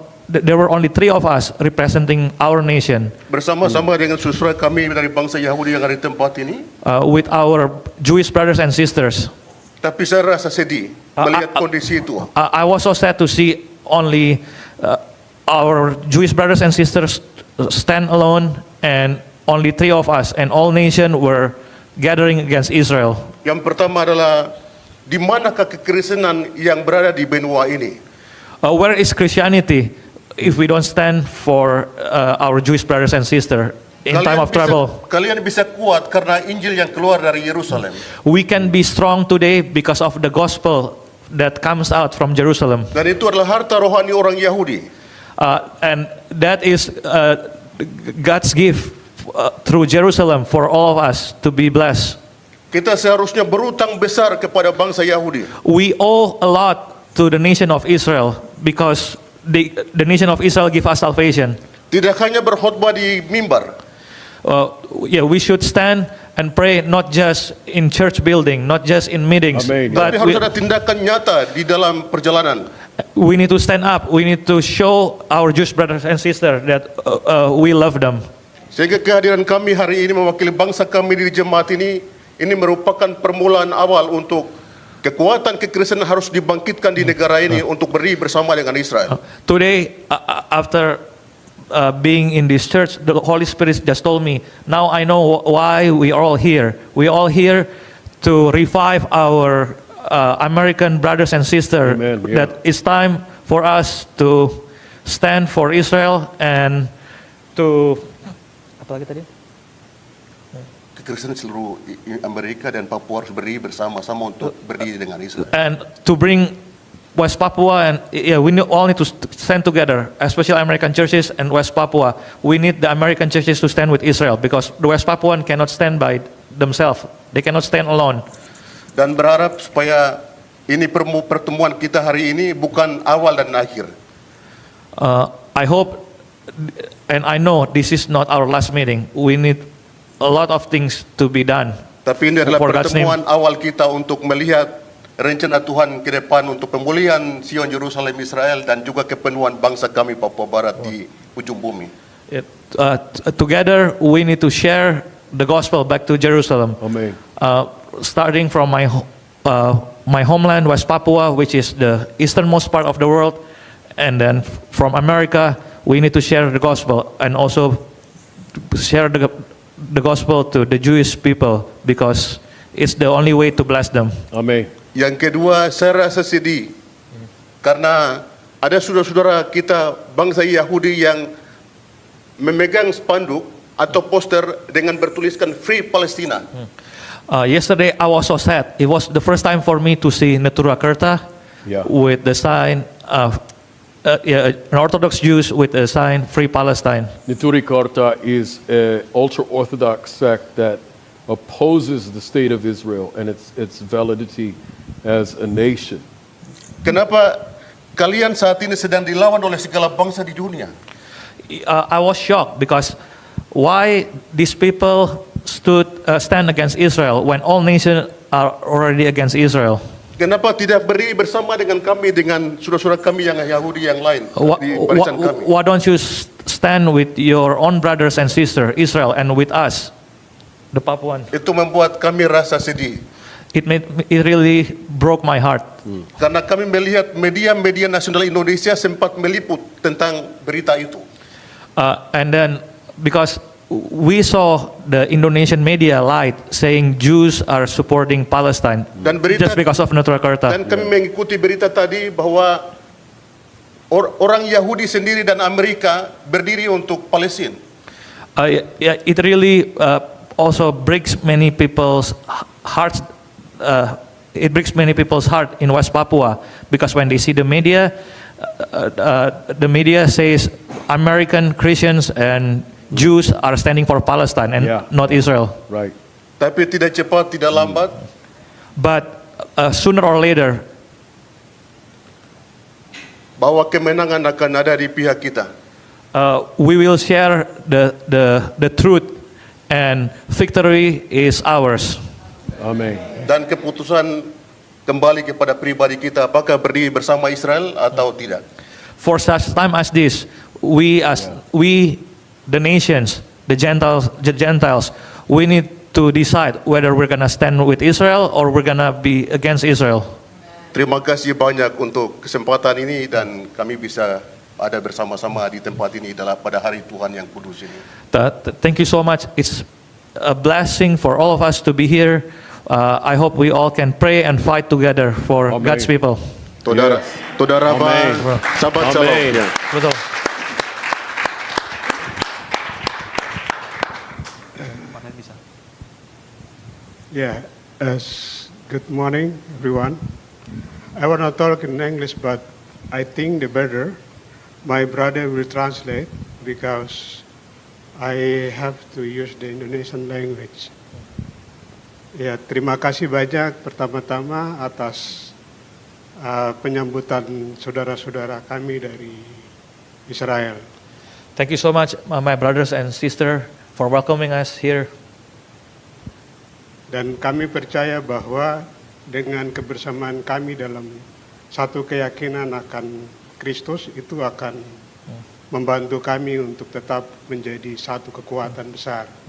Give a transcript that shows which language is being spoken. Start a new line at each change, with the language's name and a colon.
English: There were only 3 of us representing our nation,
Indonesian: bersama-sama dengan saudara kami dari bangsa Yahudi yang ada di tempat ini.
English: with our Jewish brothers and sisters.
Indonesian: Tapi saya rasa sedih melihat kondisi itu.
English: I was so sad to see only our Jewish brothers and sisters stand alone, and only 3 of us, and all nation were gathering against Israel.
Indonesian: Yang pertama adalah di manakah kekristenan yang berada di benua ini?
English: Where is Christianity if we don't stand for our Jewish brothers and sisters in time of trouble?
Indonesian: Kalian bisa kuat karena Injil yang keluar dari Yerusalem.
English: We can be strong today because of the gospel that comes out from Jerusalem.
Indonesian: Dan itu adalah harta rohani orang Yahudi.
English: And that is God's gift through Jerusalem for all of us to be blessed.
Indonesian: Kita seharusnya berutang besar kepada bangsa Yahudi.
English: We owe a lot to the nation of Israel because the nation of Israel give us salvation.
Indonesian: Tidak hanya berkhotbah di mimbar,
English: We should stand and pray not just in church building, not just in meetings, Amen. but
Indonesian: tapi harus ada tindakan nyata di dalam perjalanan.
English: we need to stand up. We need to show our Jewish brothers and sisters that we love them.
Indonesian: Sehingga kehadiran kami hari ini mewakili bangsa kami di jemaat ini merupakan permulaan awal untuk kekuatan kekristenan harus dibangkitkan di negara ini untuk berdiri bersama dengan Israel.
English: Today, after being in this church, the Holy Spirit just told me, now I know why we are all here. We are all here to revive our American brothers and sisters. Amen, yeah. That it's time for us to stand for Israel and to
Indonesian: Apalagi tadi? Kekristenan seluruh Amerika dan Papua harus berdiri bersama-sama untuk berdiri dengan Israel.
English: And to bring West Papua and all need to stand together, especially American churches and West Papua. We need the American churches to stand with Israel because the West Papuan cannot stand by themselves. They cannot stand alone.
Indonesian: Dan berharap supaya ini pertemuan kita hari ini bukan awal dan akhir.
English: I hope and I know this is not our last meeting. We need a lot of things to be done.
Indonesian: Tapi ini adalah
English: For God's name.
Indonesian: pertemuan awal kita untuk melihat rencana Tuhan ke depan untuk pemulihan Sion, Yerusalem, Israel dan juga kepenuhan bangsa kami Papua Barat di ujung bumi.
English: Together we need to share the gospel back to Jerusalem. Amen. Starting from my homeland, West Papua, which is the easternmost part of the world, and then from America, we need to share the gospel and also share the gospel to the Jewish people because it's the only way to bless them. Amen.
Indonesian: Yang kedua, saya rasa sedih karena ada saudara-saudara kita bangsa Yahudi yang memegang spanduk atau poster dengan bertuliskan Free Palestina.
English: Yesterday I was so sad. It was the first time for me to see Neturakarta with the sign of an Orthodox Jews with a sign Free Palestine. Neturikarta is an ultra-Orthodox sect that opposes the state of Israel and its validity as a nation.
Indonesian: Kenapa kalian saat ini sedang dilawan oleh segala bangsa di dunia?
English: I was shocked because why these people stand against Israel when all nations are already against Israel?
Indonesian: Kenapa tidak berdiri bersama dengan kami, dengan saudara-saudara kami yang Yahudi yang lain di barisan kami?
English: Why don't you stand with your own brothers and sisters, Israel, and with us, the Papuan?
Indonesian: Itu membuat kami rasa sedih.
English: It really broke my heart.
Indonesian: Karena kami melihat media-media nasional Indonesia sempat meliput tentang berita itu.
English: And then because we saw the Indonesian media lied saying Jews are supporting Palestine just because of Neturakarta.
Indonesian: Dan kami mengikuti berita tadi bahwa orang Yahudi sendiri dan Amerika berdiri untuk Palestina.
English: It really also breaks many people's hearts. It breaks many people's heart in West Papua because when they see the media says American Christians and Jews are standing for Palestine and not Israel. Right.
Indonesian: Tapi tidak cepat, tidak lambat.
English: But sooner or later,
Indonesian: bahwa kemenangan akan ada di pihak kita.
English: We will share the truth, and victory is ours. Amen.
Indonesian: Dan keputusan kembali kepada pribadi kita, apakah berdiri bersama Israel atau tidak.
English: For such time as this, we the nations, the Gentiles, we need to decide whether we're gonna stand with Israel or we're gonna be against Israel.
Indonesian: Terima kasih banyak untuk kesempatan ini dan kami bisa ada bersama-sama di tempat ini pada hari Tuhan yang kudus ini.
English: Thank you so much. It's a blessing for all of us to be here. I hope we all can pray and fight together for Amen. God's people.
Hebrew: Toda Raba,
English: Amen.
Hebrew: Sabat Shalom.
Indonesian: Betul.
English: Yeah, good morning, everyone. I want to talk in English, but I think the better my brother will translate because I have to use the Indonesian language.
Indonesian: Ya, terima kasih banyak pertama-tama atas penyambutan saudara-saudara kami dari Israel.
English: Thank you so much, my brothers and sisters, for welcoming us here.
Indonesian: Dan kami percaya bahwa dengan kebersamaan kami dalam satu keyakinan akan Kristus itu akan membantu kami untuk tetap menjadi satu kekuatan besar.